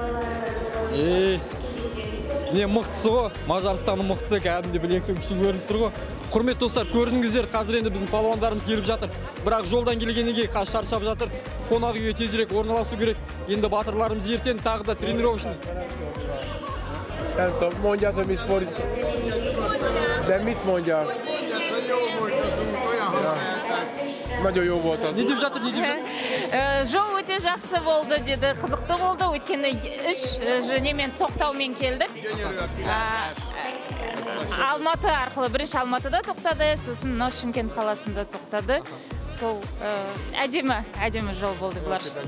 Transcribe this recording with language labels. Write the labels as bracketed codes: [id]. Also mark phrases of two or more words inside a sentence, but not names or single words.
[kk] Не мықтысы ғой, Мажарстанның мықтысы, кәдімде білектің күші көрініп тұр ғой. Құрметті достар, көрдіңіздер, қазір енді біздің палуандарымыз келіп жатыр. Бірақ жолдан келгенге қазір шаршап жатыр. Қонақ үйге тезірек орналасу керек. Енді батырларымыз ертең тағы да тренировочный. [hu] Mondja, hogy mit fordít. De mit mondja? Nagyon jó volt az. [kk] Ne деп жатыр, не деп жатыр? Жол өте жақсы болды деді, қызықты болды. Өйткені немен тоқтаумен келдік. Алматы арқылы, бірінші Алматыда тоқтады, сосын Шымкент қаласында тоқтады. Сол әдемі жол болды бұлар.